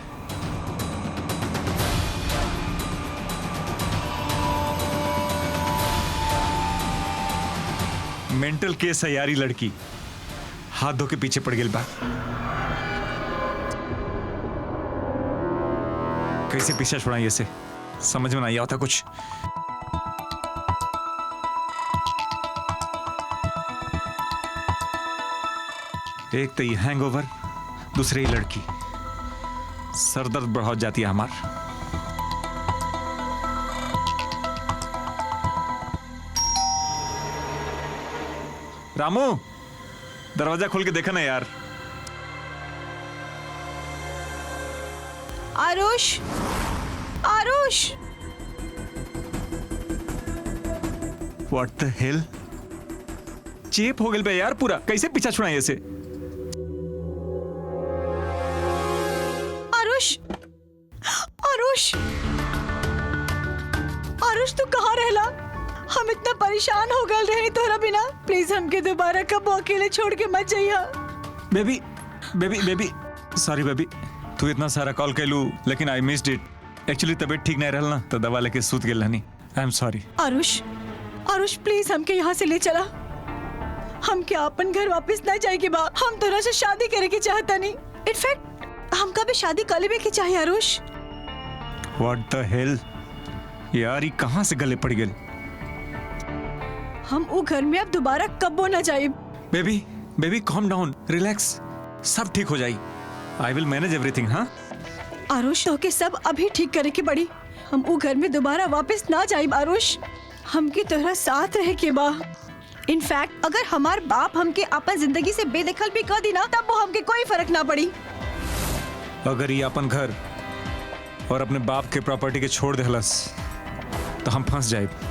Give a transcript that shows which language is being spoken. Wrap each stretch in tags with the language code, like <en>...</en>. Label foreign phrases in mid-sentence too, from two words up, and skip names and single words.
<bho>मेंटल केस है यारी लड़की, हाथ धो के पीछे पड़ गई बा। कैसे पीछे छुड़ाई ऐसे, समझ में नहीं आता कुछ। एक तो ये हैंगओवर, दूसरी ये लड़की, सरदर्द बढ़ा जाती है हमार। रामू, दरवाजा खोल के देखा ना यार। आरुष, आरुष,</bho> <en>What the hell?</en> <bho>चेप हो गए बे यार पूरा, कैसे पीछा छुड़ाए ऐसे? आरुष, आरुष, आरुष तू कहाँ रहला? हम इतना परेशान हो गए रहे तोरा बिना। प्लीज हमके दोबारा कब अकेले छोड़ के मत जाइया।</bho> <en>baby baby baby sorry baby,</en> <bho>तू इतना सारा कॉल कैलू लेकिन</bho> <en>I missed it.</en> <bho>एक्चुअली तबीयत ठीक नहीं रहल ना, तो दवा लेके सूत गेल हनी।</bho> <en>I am sorry.</en> <bho>आरुष, आरुष प्लीज हमके यहाँ से ले चला। हम क्या अपन घर वापस ना जाएगी बा? हम तोरा से शादी करे के चाहता नहीं। इनफैक्ट हमका भी शादी कर लेवे के चाहिए आरुष।</bho> <en>what the hell</en> <bho>यार, ये कहाँ से गले पड़ गए? हम वो घर में अब दोबारा कब्बो ना जाए।</bho> <en>baby baby calm down,</en> <bho>रिलैक्स, सब ठीक हो जाई।</bho> <en>I will manage everything. हाँ</en> <bho>आरुष तो के सब अभी ठीक करे के पड़ी। हम वो घर में दोबारा वापस ना जाए आरुष। हमके तोहरा साथ रहे के बा। इनफैक्ट अगर हमार बाप हमके अपन जिंदगी से बेदखल भी कर दी ना, तब वो हमके कोई फर्क ना पड़ी। अगर ये अपन घर और अपने बाप के प्रॉपर्टी के छोड़ देहलस तो हम फंस जाए।</bho>